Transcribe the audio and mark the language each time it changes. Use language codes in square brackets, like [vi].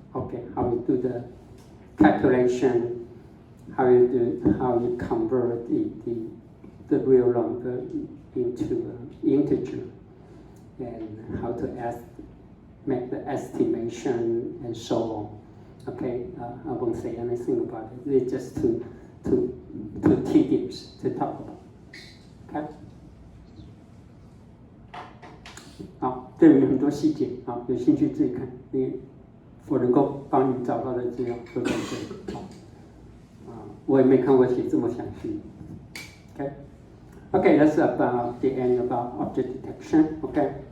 [en] Okay, how you do the calculation, how you convert the real number into integer, and how to make the estimation and so on. Okay, I won't say anything about it. It's just too tedious to talk about. Okay. [zh] 好，这里有很多细节，好，有兴趣自己看。我能够帮你找到的资料都在这里。好，我也没看过写这么详细。 [en] Okay. Okay, that's about the end about object detection. Okay.